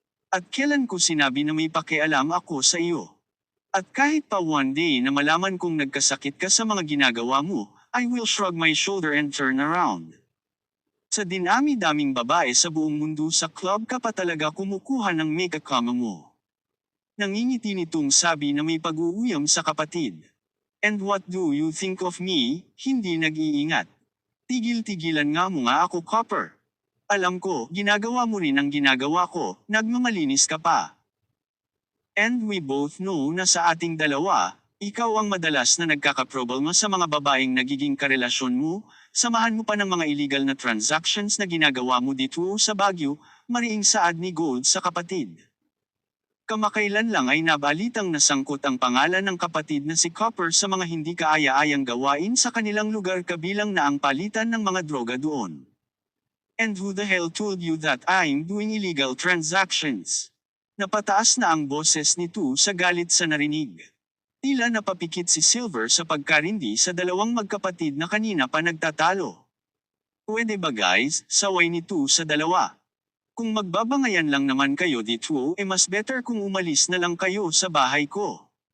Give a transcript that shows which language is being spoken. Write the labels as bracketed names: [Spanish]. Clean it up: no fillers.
[Filipino] At kailan ko sinabi na may pakialam ako sa iyo? At kahit pa one day na malaman kong nagkasakit ka sa mga ginagawa mo, [English] I will shrug my shoulder and turn around. [Filipino] Sa dinami-daming babae sa buong mundo sa club ka pa talaga kumukuha ng make-up mo. Nangingiti nitong sabi na may pag-uuyam sa kapatid. [English] And what do you think of me? [Filipino] Hindi nag-iingat. Tigil-tigilan nga mo nga ako, Copper. Alam ko, ginagawa mo rin ang ginagawa ko, nagmamalinis ka pa. [English] And we both know [Filipino] na sa ating dalawa, ikaw ang madalas na nagkakaproblema sa mga babaeng nagiging karelasyon mo, samahan mo pa ng mga illegal na transactions na ginagawa mo dito sa Baguio, mariing saad ni Gold sa kapatid. Kamakailan lang ay nabalitang nasangkot ang pangalan ng kapatid na si Copper sa mga hindi kaaya-ayang gawain sa kanilang lugar kabilang na ang palitan ng mga droga doon. [English] And who the hell told you that I'm doing illegal transactions? [Filipino] Napataas na ang boses nito sa galit sa narinig. Tila napapikit si Silver sa pagkarindi sa dalawang magkapatid na kanina pa nagtatalo. Pwede ba guys, saway nito sa dalawa? Kung magbabangayan lang naman kayo dito mas better kung umalis na lang kayo sa bahay ko.